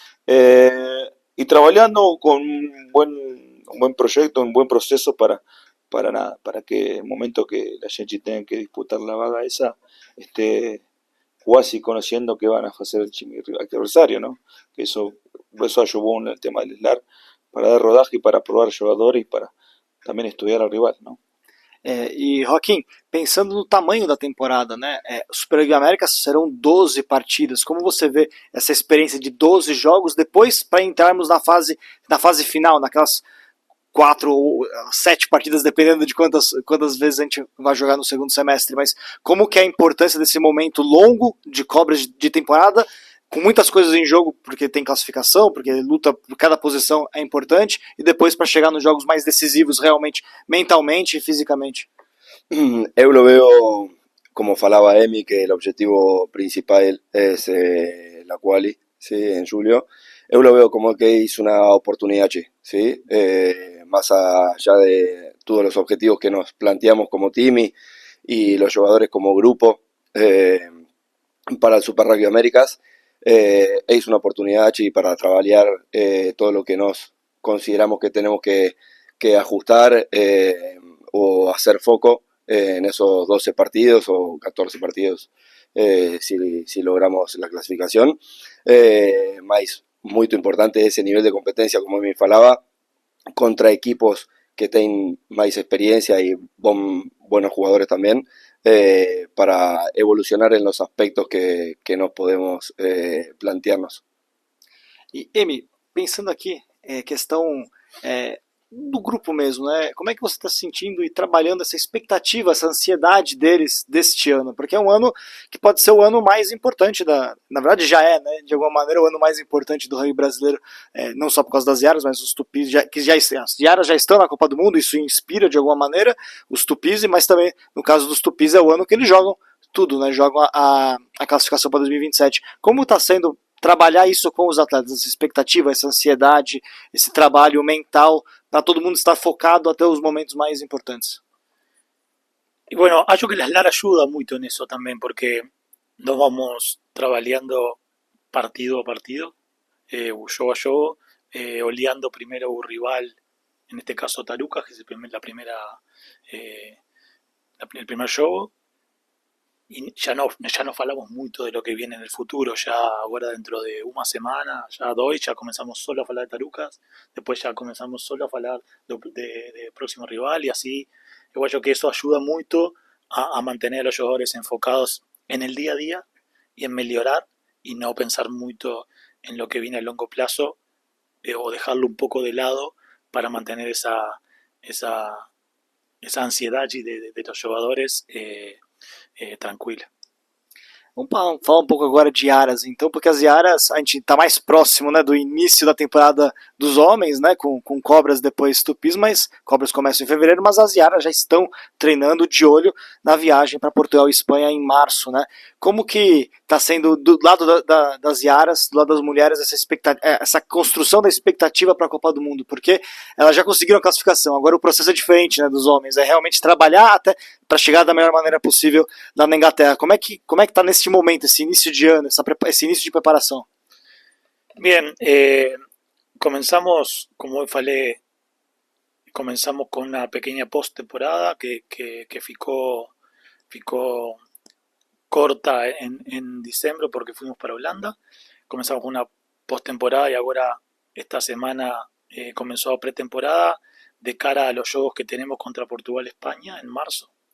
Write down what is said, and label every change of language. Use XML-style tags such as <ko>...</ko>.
<es>Y trabajando con un buen proyecto, un buen proceso para nada, para que el momento que la gente tenga que disputar la vaga esa, esté casi conociendo qué van a hacer el adversario, ¿no? Que eso ayudó en el tema del SLAR, para dar rodaje y para probar jugadores y para también estudiar al rival, ¿no?</es> <pt>E Joaquim, pensando no tamanho da temporada, né? Superliga Américas serão 12 partidas. Como você vê essa experiência de 12 jogos depois para entrarmos na fase final, naquelas 4 ou 7 partidas, dependendo de quantas vezes a gente vai jogar no segundo semestre, mas como que é a importância desse momento longo de cobras de temporada, com muitas coisas em jogo, porque tem classificação, porque luta por cada posição é importante, e depois para chegar nos jogos mais decisivos, realmente, mentalmente e fisicamente.</pt> <es>Eu lo veo, como falaba Emi, que el objetivo principal es la quali, ¿sí? En julio. Eu lo veo como que es una oportunidad, ¿sí? Más allá de todos los objetivos que nos planteamos como team y los jugadores como grupo para el Super Rugby Américas, es una oportunidad para trabajar todo lo que nos consideramos que tenemos que ajustar o hacer foco en esos 12 partidos o 14 partidos si logramos la clasificación. Más muy importante ese nivel de competencia, como me falaba, contra equipos que tienen más experiencia y buenos jugadores también, para evolucionar en los aspectos que nos podemos plantearnos.</es> <pt>E Emi, pensando aqui, questão do grupo mesmo, né? Como é que você está se sentindo e trabalhando essa expectativa, essa ansiedade deles deste ano? Porque é um ano que pode ser o ano mais importante na verdade já é, né? De alguma maneira o ano mais importante do rugby brasileiro, não só por causa das Iaras, mas os Tupis, as Iaras já estão na Copa do Mundo, isso inspira de alguma maneira os Tupis, mas também no caso dos Tupis é o ano que eles jogam tudo, né? Jogam a classificação para 2027. Como está sendo trabalhar isso com os atletas, essa expectativa, essa ansiedade, esse trabalho mental, para todo mundo estar focado até os momentos mais importantes?</pt> <es>Y bueno,</es> <pt>acho que</pt> <es>la SLAR ayuda mucho en eso también, porque nos vamos trabajando partido a partido, juego a juego, oleando primero un rival, en este caso Tarucas, que es el primer juego, y ya no falamos mucho de lo que viene en el futuro, ya ahora dentro de una semana, ya comenzamos solo a hablar de Tarucas, después ya comenzamos solo a hablar de próximo rival, y así, igual yo que eso ayuda mucho a mantener a los jugadores enfocados en el día a día y en mejorar y no pensar mucho en lo que viene a largo plazo, o dejarlo un poco de lado para mantener esa ansiedad de los jugadores tranquila.</es> <pt>Vamos falar um pouco agora de Iaras, então, porque as Iaras, a gente está mais próximo, né, do início da temporada dos homens, né, com Cobras depois Tupis, mas Cobras começam em fevereiro, mas as Iaras já estão treinando de olho na viagem para Portugal e Espanha em março, né? Como que está sendo do lado das Iaras, do lado das mulheres, essa construção da expectativa para a Copa do Mundo? Porque elas já conseguiram a classificação, agora o processo é diferente, né, dos homens, é realmente trabalhar até para chegar da melhor maneira possível lá na Inglaterra. Como é que está nesse momento, esse início de ano, esse início de preparação?</pt> <es>Bien, comenzamos,</es> <pt>como falei,</pt> <es>comenzamos con una pequeña post-temporada que ficó corta en diciembre porque fuimos para Holanda. Comenzamos con una post-temporada y ahora esta semana comenzó a pretemporada de cara a los juegos que tenemos contra Portugal y España en marzo.</es>